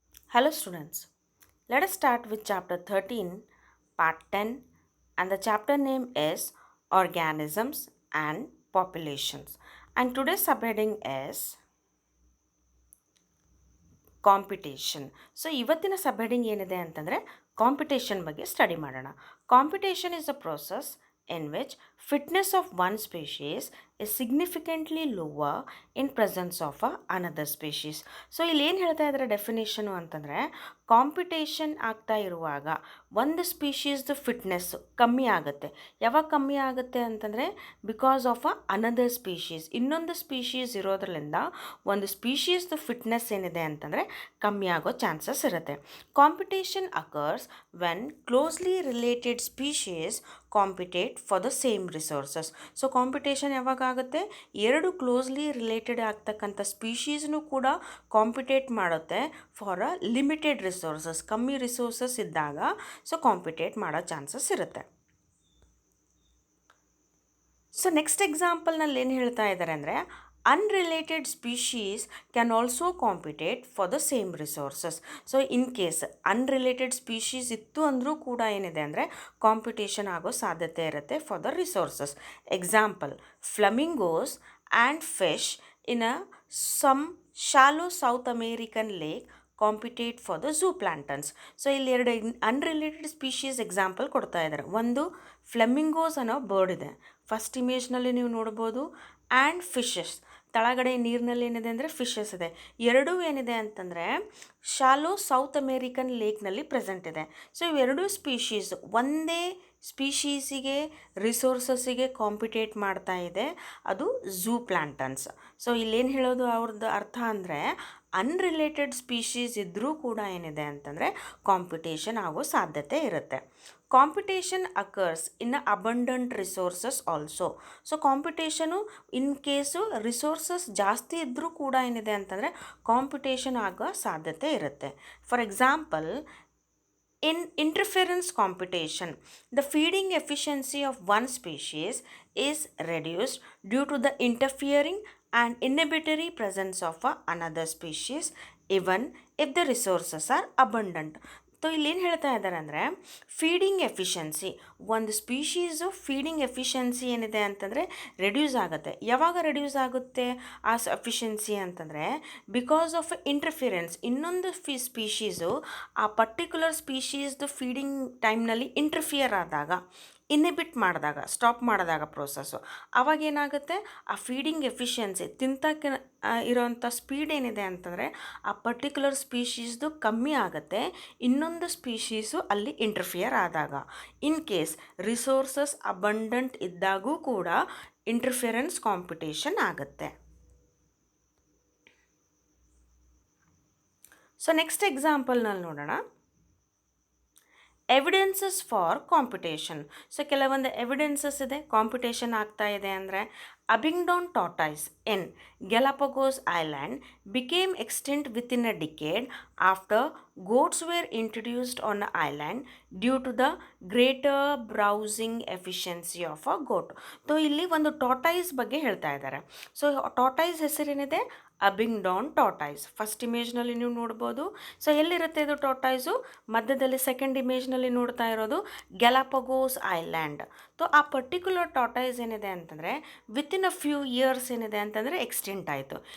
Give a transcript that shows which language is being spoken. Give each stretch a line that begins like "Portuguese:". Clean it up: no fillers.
English: Hello students, let us start with chapter 13, part 10, and the chapter name is Organisms and Populations. And today's subheading is competition.
Kannada: So ಇವತ್ತಿನ ಸಬ್ಹೆಡಿಂಗ್ ಏನಿದೆ ಅಂತಂದರೆ competition ಬಗ್ಗೆ study ಮಾಡೋಣ.
English: Competition is a process in which fitness of one species is significantly lower in presence of another species.
Kannada: So ಇಲ್ಲಿ ಏನು ಹೇಳ್ತಾ ಇದ್ದಾರೆ definition ಅಂತಂದರೆ, ಕಾಂಪಿಟೇಷನ್ ಆಗ್ತಾ ಇರುವಾಗ ಒಂದು ಸ್ಪೀಶೀಸ್ದು ಫಿಟ್ನೆಸ್ಸು ಕಮ್ಮಿ ಆಗುತ್ತೆ. ಯಾವಾಗ ಕಮ್ಮಿ ಆಗುತ್ತೆ ಅಂತಂದರೆ,
English: because of another species,
Kannada: ಇನ್ನೊಂದು ಸ್ಪೀಶೀಸ್ ಇರೋದ್ರಿಂದ ಒಂದು ಸ್ಪೀಶೀಸ್ದು ಫಿಟ್ನೆಸ್ ಏನಿದೆ ಅಂತಂದರೆ ಕಮ್ಮಿ ಆಗೋ ಚಾನ್ಸಸ್ ಇರುತ್ತೆ.
English: Competition occurs when closely related species compete for the same resources.
Kannada: So competition ಯಾವಾಗ ಆಗುತ್ತೆ, ಎರಡು ಕ್ಲೋಸ್ಲಿ ರಿಲೇಟೆಡ್ ಆಗ್ತಕ್ಕಂಥ ಸ್ಪೀಶೀಸ್ನೂ ಕೂಡ ಕಾಂಪಿಟೇಟ್ ಮಾಡುತ್ತೆ
English: For a limited resources.
Kannada: ಕಮ್ಮಿ ರಿಸೋರ್ಸಸ್ ಇದ್ದಾಗ ಸೊ ಕಾಂಪಿಟೇಟ್ ಮಾಡೋ ಚಾನ್ಸಸ್ ಇರುತ್ತೆ. ಸೊ ನೆಕ್ಸ್ಟ್ ಎಕ್ಸಾಂಪಲ್ನಲ್ಲಿ ಏನು ಹೇಳ್ತಾ ಇದ್ದಾರೆ ಅಂದರೆ,
English: unrelated species can also compete for the same resources.
Kannada: So in case unrelated species ಇತ್ತು ಅಂದರೂ ಕೂಡ ಏನಿದೆ ಅಂದರೆ ಕಾಂಪಿಟೇಷನ್ ಆಗೋ ಸಾಧ್ಯತೆ ಇರುತ್ತೆ
English: For the resources. Example, flamingos and fish in a some shallow South American lake compete for the zooplanktons.
Kannada: So ಇಲ್ಲಿ ಎರಡು ಅನ್ರಿಲೇಟೆಡ್ ಸ್ಪೀಶೀಸ್ ಎಕ್ಸಾಂಪಲ್ ಕೊಡ್ತಾ ಇದ್ದಾರೆ. ಒಂದು ಫ್ಲೆಮಿಂಗೋಸ್ ಅನ್ನೋ ಬರ್ಡ್ ಇದೆ, ಫಸ್ಟ್ ಇಮೇಜ್ನಲ್ಲಿ ನೀವು ನೋಡ್ಬೋದು, ಆ್ಯಂಡ್ ಫಿಶಸ್, ತಳಗಡೆ ನೀರಿನಲ್ಲಿ ಏನಿದೆ ಅಂದರೆ ಫಿಶಸ್ ಇದೆ. ಎರಡೂ ಏನಿದೆ ಅಂತಂದರೆ ಶಾಲೋ ಸೌತ್ ಅಮೇರಿಕನ್ ಲೇಕ್ನಲ್ಲಿ ಪ್ರೆಸೆಂಟ್ ಇದೆ. ಸೊ ಇವೆರಡೂ ಸ್ಪೀಶೀಸ್ ಒಂದೇ ಸ್ಪೀಶೀಸಿಗೆ ರಿಸೋರ್ಸಸ್ಸಿಗೆ ಕಾಂಪಿಟೇಟ್ ಮಾಡ್ತಾ ಇದೆ, ಅದು ಝೂ ಪ್ಲಾಂಟನ್ಸ್. ಸೊ ಇಲ್ಲೇನು ಹೇಳೋದು ಅವ್ರದ್ದು ಅರ್ಥ ಅಂದರೆ, ಅನ್ರಿಲೇಟೆಡ್ ಸ್ಪೀಶೀಸ್ ಇದ್ದರೂ ಕೂಡ ಏನಿದೆ ಅಂತಂದರೆ ಕಾಂಪಿಟೇಷನ್ ಆಗೋ ಸಾಧ್ಯತೆ ಇರುತ್ತೆ.
English: Competition occurs in abundant resources also.
Kannada: So competition in case resources ಜಾಸ್ತಿ ಇದ್ದರೂ ಕೂಡ ಏನಿದೆ ಅಂತಂದರೆ ಕಾಂಪಿಟೇಷನ್ ಆಗೋ ಸಾಧ್ಯತೆ ಇರುತ್ತೆ.
English: For example, in interference competition, the feeding efficiency of one species is reduced due to the interfering and inhibitory presence of another species, even if the resources are abundant.
Kannada: So ಇಲ್ಲೇನು ಹೇಳ್ತಾ ಇದ್ದಾರೆ ಅಂದರೆ, feeding efficiency, ಒಂದು species feeding efficiency ಏನಿದೆ ಅಂತಂದರೆ reduce ಆಗುತ್ತೆ. ಯಾವಾಗ reduce ಆಗುತ್ತೆ ಆ ಎಫಿಷಿಯನ್ಸಿ ಅಂತಂದರೆ,
English: because of interference,
Kannada: ಇನ್ನೊಂದು ಸ್ಪೀಶೀಸು ಆ ಪರ್ಟಿಕ್ಯುಲರ್ ಸ್ಪೀಶೀಸ್ದು ಫೀಡಿಂಗ್ ಟೈಮ್ನಲ್ಲಿ ಇಂಟರ್ಫಿಯರ್ ಆದಾಗ, ಇನ್ಹಿಬಿಟ್ ಮಾಡಿದಾಗ, ಸ್ಟಾಪ್ ಮಾಡಿದಾಗ ಪ್ರೋಸೆಸ್ಸು, ಅವಾಗೇನಾಗುತ್ತೆ ಆ ಫೀಡಿಂಗ್ ಎಫಿಷಿಯನ್ಸಿ ತಿಂತಕ್ಕೆ ಇರೋವಂಥ ಸ್ಪೀಡ್ ಏನಿದೆ ಅಂತಂದರೆ ಆ ಪರ್ಟಿಕ್ಯುಲರ್ ಸ್ಪೀಶೀಸ್ದು ಕಮ್ಮಿ ಆಗುತ್ತೆ, ಇನ್ನೊಂದು ಸ್ಪೀಶೀಸು ಅಲ್ಲಿ ಇಂಟರ್ಫಿಯರ್ ಆದಾಗ. ಇನ್ ಕೇಸ್ ರಿಸೋರ್ಸಸ್ ಅಬಂಡೆಂಟ್ ಇದ್ದಾಗೂ ಕೂಡ ಇಂಟರ್ಫಿರೆನ್ಸ್ ಕಾಂಪಿಟೇಷನ್ ಆಗುತ್ತೆ. ಸೊ ನೆಕ್ಸ್ಟ್ ಎಕ್ಸಾಂಪಲ್ನಲ್ಲಿ ನೋಡೋಣ, ಎವಿಡೆನ್ಸಸ್ ಫಾರ್ ಕಾಂಪಿಟೇಷನ್. ಸೊ ಕೆಲವೊಂದು ಎವಿಡೆನ್ಸಸ್ ಇದೆ ಕಾಂಪಿಟೇಷನ್ ಆಗ್ತಾ ಇದೆ ಅಂದರೆ,
English: Abingdon tortoise in Galapagos island became extinct within a decade after goats were introduced on the island due to the greater browsing efficiency of a goat.
Kannada: So ಇಲ್ಲಿ ಒಂದು tortoise ಬಗ್ಗೆ ಹೇಳ್ತಾ ಇದ್ದಾರೆ. So tortoise ಹೆಸರೇನಿದೆ, ಅಬಿಂಗ್ಡಾನ್ tortoise. ಫಸ್ಟ್ ಇಮೇಜ್ನಲ್ಲಿ ನೀವು ನೋಡ್ಬೋದು. So ಎಲ್ಲಿರುತ್ತೆ ಇದು ಟಾರ್ಟಾಯ್ಸು, ಮಧ್ಯದಲ್ಲಿ ಸೆಕೆಂಡ್ ಇಮೇಜ್ನಲ್ಲಿ ನೋಡ್ತಾ ಇರೋದು ಗ್ಯಾಲಪಗೋಸ್ ಐಲ್ಯಾಂಡ್. ಸೊ ಆ ಪರ್ಟಿಕ್ಯುಲರ್ ಟಾರ್ಟಾಯ್ಸ್ ಏನಿದೆ ಅಂತಂದರೆ
English: within a few years
Kannada: ಏನಿದೆ ಅಂತಂದರೆ ಎಕ್ಸ್ಟೆಂಟ್ ಆಯಿತು.